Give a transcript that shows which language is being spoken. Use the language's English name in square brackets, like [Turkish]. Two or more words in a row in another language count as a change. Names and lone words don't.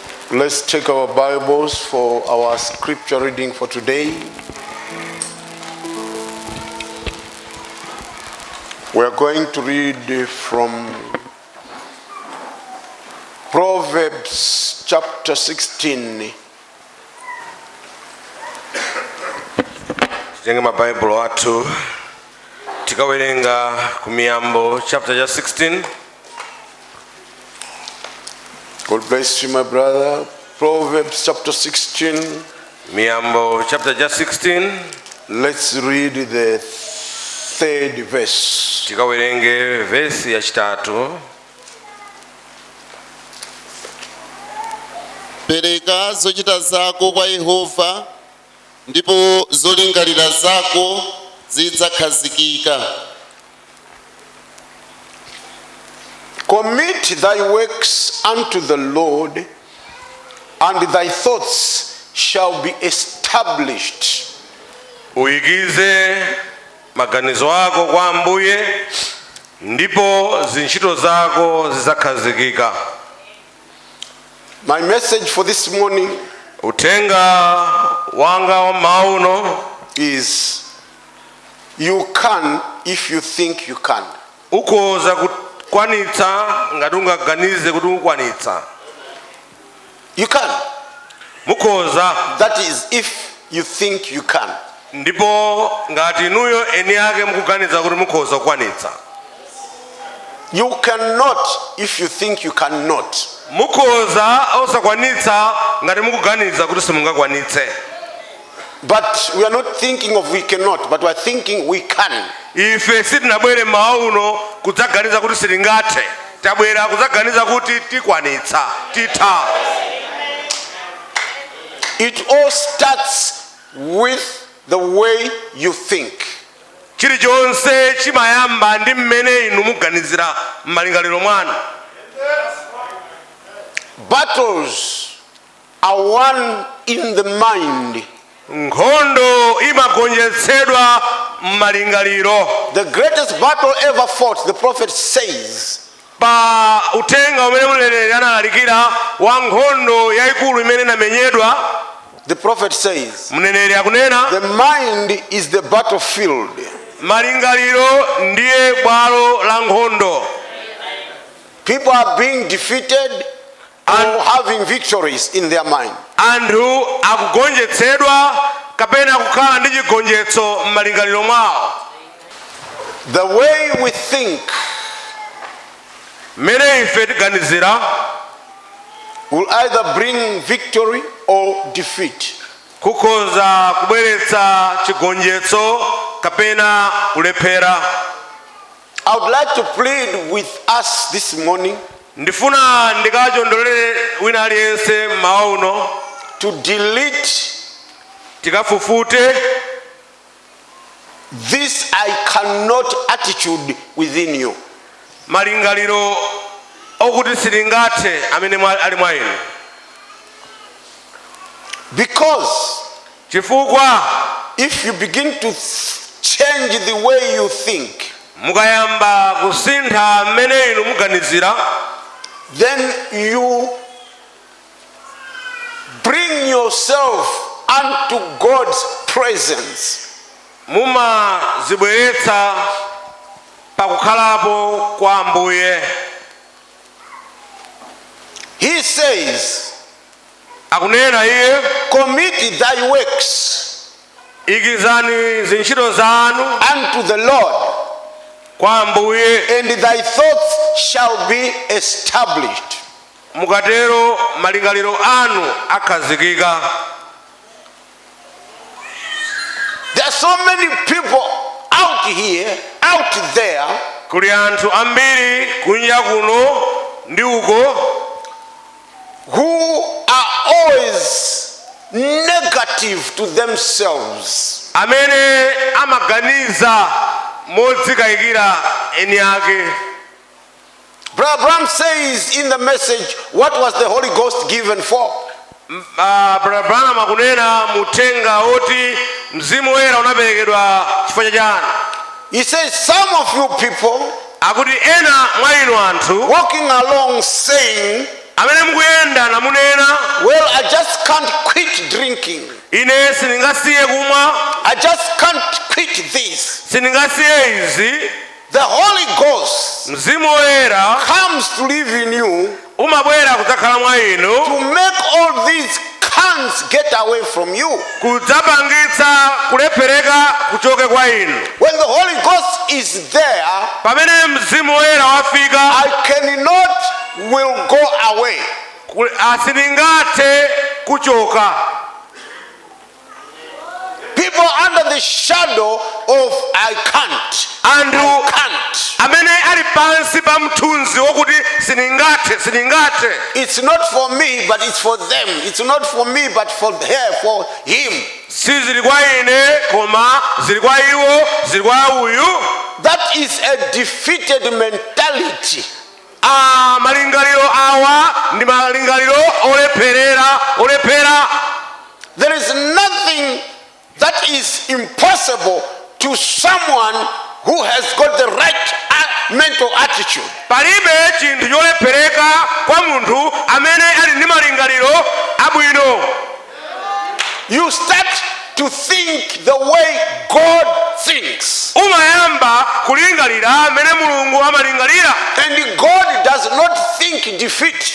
[English] Let's take our Bibles for our scripture reading for today. We are going to read from Proverbs chapter 16. [Nyanja] Jenga maBible watu tikawerenga kumiyambo chapter 16. [English] God bless you, my brother. Proverbs chapter 16. [Nyanja] Miyambo chapter 16. [English] Let's read the third verse. [Nyanja] Tikawerenge verse ya chitatu. Pereka zochita zako kwa Yehova, ndipo zolingalira zako zidzakhazikika. [English] Commit thy works unto the Lord, and thy thoughts shall be established. [Nyanja] Uigize maganizo ako kwa Ambuye, ndipo zinchito zako zidzakhazikika. [English] My message for this morning [Nyanja] Utenga wanga wa mauno [English] is, you can if you think you can. [Nyanja] ukoza kwanitsa ngati ungaganize kuti ukwanitsa. [English] You can. [Nyanja] Mukoza, [English] That is if you think you can. [Nyanja] ndipo ngati inuyo eni yake mukuganiza kuti mukhoza kukwanitsa. [English] You cannot if you think you cannot. [Nyanja] Mukhoza osakwanitsa ngati mukuganiza kuti simungakwanitse. [English] But we are not thinking of we cannot, but we are thinking we can. [Nyanja] Ife sitinabwere mauno kudzaganiza kuti sitingathe, tabwera kudzaganiza kuti tikwanitsa, titha. [English] It all starts with the way you think. [Nyanja] Chilichonse chimayamba ndi mmene inu muganizira m'malingaliro mwanu. [English] Battles are won in the mind. [Nyanja] Nkhondo imagonjetsedwa m'malingaliro. [English] The greatest battle ever fought, the prophet says, [Nyanja] Pa utenga umene mneneri analalikira wa nkhondo yayikulu imene inamenyedwa, [English] the prophet says, [Nyanja] mneneri akunena [English] the mind is the battlefield. [Nyanja] malingaliro ndiye bwalo la nkhondo. [English] People are being defeated or having victories in their mind. [Nyanja] Anthu akugonjetsedwa kapena kukhala ndi chigonjetso m'malingaliro mwawo. [English] The way we think [Nyanja] Mmene ife tiganizira [English] will either bring victory or defeat. [Nyanja] kukhoza kubweretsa chigonjetso kapena kulephera. [English] I would like to plead with us this morning [Nyanja] Ndifuna ndikachondolere wina aliyense mauno [English] to delete [Nyanja] tikafufute [English] this I cannot attitude within you. [Nyanja] malingaliro okuti silingathe amene ali mwa inu. [English] Because [Nyanja] Chifukwa [English] if you begin to change the way you think, [Nyanja] mukayamba kusintha mmene inu muganizira, [English] then you bring yourself unto God's presence. [Nyanja] mumazibweretsa pakukhalapo kwa Ambuye. [English] He says, [Nyanja] Akunena iye, [English] commit thy works [Nyanja] ikizani zintchito zanu [English] unto the Lord, [Nyanja] kwa Ambuye, [English] and thy thoughts shall be established. [Nyanja] mukatero malingaliro anu akhazikika. [English] There are so many people out here, out there, [Nyanja] Kuli anthu ambiri kunja kuno ndi uko [English] who are always negative to themselves. [Nyanja] amene amaganiza modzikayikira eni ake. [English] Brother Bram says in the message, what was the Holy Ghost given for? [Nyanja] Brother Branham akunena mutenga oti mzimu woyera unaperekedwa chifukwa chani. [English] He says, some of you people [Nyanja] akuti ena mwa inu anthu [English] walking along saying, [Nyanja] amene mukuyenda namunena [English] well, I just can't quit drinking. [Nyanja] ine sindingasiye kumwa, [English] I just can't quit this. [Nyanja] sindingasiye izi. [English] The Holy Ghost [Nyanja] Mzimu Woyera [English] comes to live in you [Nyanja] umabwera kudzakhala mwa inu [English] to make all these cans get away from you. [Nyanja] kudzapangitsa kulephereka kuchoke kwa inu. [English] When the Holy Ghost is there, [Nyanja] pamene Mzimu Woyera wafika [English] I cannot will go away. [Nyanja] asindingathe kuchoka. [English] People under the shadow of I can't. [Nyanja] Anthu [English] I can't. [Nyanja] amene ali pansi pa mthunzi wokuti sindingathe. [English] It's not for me, but it's for them. It's not for me, but for her, for him. [Nyanja] Si zili kwa ine koma zili kwa iwo, zili kwa uyu. [English] That is a defeated mentality. [Nyanja] Malingaliro awa ndi malingaliro olephera. [English] There is nothing that is impossible to someone who has got the right mental attitude. [Nyanja] Palibe chinthu cholephereka kwa munthu amene ali ndi malingaliro abwino. [English] You start to think the way God thinks. [Nyanja] Umayamba kulingalira amene Mulungu amalingalira. [English] And God does not think defeat.